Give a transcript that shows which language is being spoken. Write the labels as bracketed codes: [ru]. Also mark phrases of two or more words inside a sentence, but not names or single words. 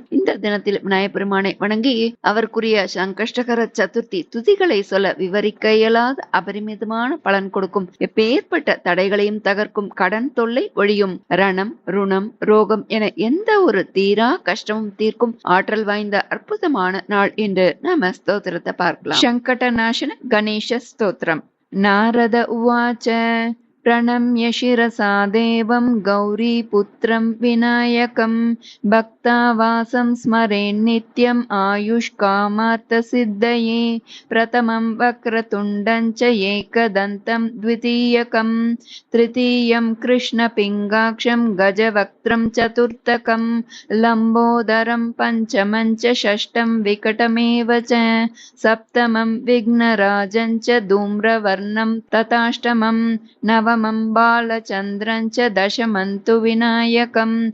[ta] இந்த தினத்தில் விநாயகப் பெருமானை வணங்கி அவருக்குரிய சங்கஷ்டகர சதுர்த்தி துதிகளை சொல்ல விவரிக்க இயலாத அபரிமிதமான பலன் கொடுக்கும். எப்பேற்பட்ட தடைகளையும் தகர்க்கும். கடன் தொல்லை ஒழியும். ரணம், ருணம், ரோகம் என எந்த ஒரு தீரா கஷ்டமும் தீர்க்கும் ஆற்றல் வாய்ந்த அற்புதமான நாள் என்று நாம ஸ்தோத்திரத்தை பார்க்கலாம். சங்கட நாசன கணேச ஸ்தோத்திரம். [sa] नारद उवाच प्रणम्य शिरसा देवं गौरीपुत्रं विनायकं भक्तावासं स्मरेन् नित्यम् आयुष्कामार्थसिद्धये प्रथमं वक्रतुण्डं च एकदन्तं द्वितीयकं तृतीयं कृष्णपिङ्गाक्षं गजवक्त्रं चतुर्थकं लम्बोदरं पञ्चमं च षष्ठं विकटमेव च सप्तमं विघ्नराजं च धूम्रवर्णं तथाष्टमं नवमं बालचन्द्रं च दशमं तु विनायकम्